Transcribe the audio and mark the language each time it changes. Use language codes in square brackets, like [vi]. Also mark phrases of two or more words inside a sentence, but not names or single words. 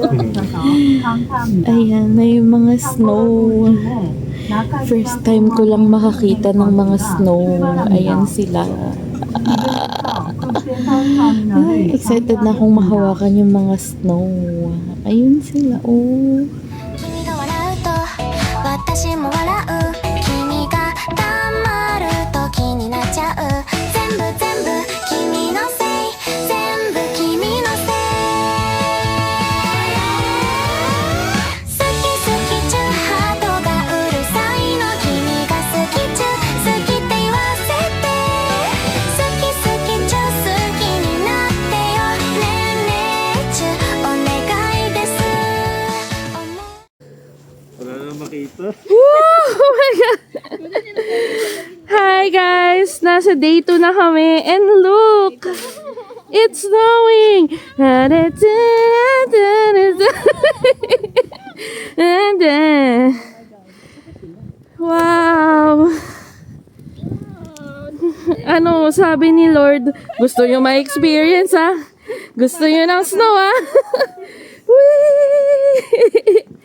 [tl] Ayan, may mga snow. First time ko lang makakita ng mga snow. Ayan sila. Excited na akong mahawakan yung mga snow. Ayun sila, oh. [ja] 君が笑うと私も笑う君が黙ると気になっちゃう全部君のせい全部君のせい好きちゅハートがうるさいの君が好きちゅ好きって言わせて好きちゅ好きになってよねえねえちゅお願いです [tl] Wala na makita. [en] Oh my God! Hi guys! [tl] Nasa day 2 na kami [en] and look! It's snowing! [tl] Wow! Ano sabi ni Lord? Gusto nyo ma-experience ha? Gusto nyo ng snow ha? Whee!